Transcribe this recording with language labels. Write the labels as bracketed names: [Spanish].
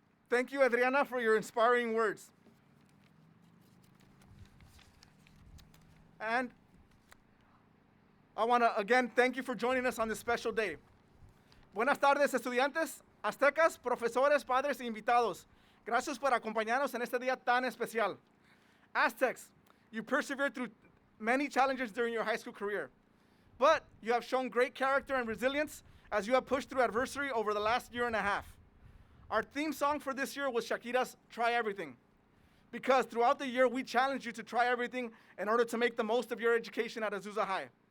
[English] Thank you, Adriana, for your inspiring words. And I want to again thank you for joining us on this special day. [Spanish] Buenas tardes, estudiantes, aztecas, profesores, padres e invitados. Gracias por acompañarnos en este día tan especial. [English] Aztecs, you persevered through many challenges during your high school career, but you have shown great character and resilience as you have pushed through adversity over the last year and a half. Our theme song for this year was Shakira's Try Everything, because throughout the year we challenged you to try everything in order to make the most of your education at Azusa High.